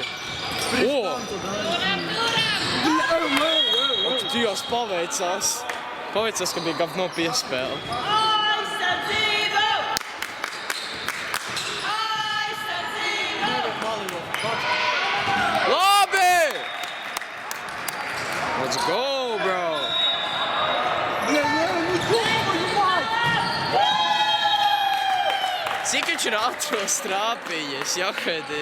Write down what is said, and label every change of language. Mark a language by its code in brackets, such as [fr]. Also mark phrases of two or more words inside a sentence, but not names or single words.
[lv] O! Ak, Dievs, paveicās. Paveicās, ka bija gavno piespēle. Aizsardzību! Aizsardzību! Labi! [en] Let's go, bro! [lv] Cik viņš ir ātros trāpījies, jahēdī?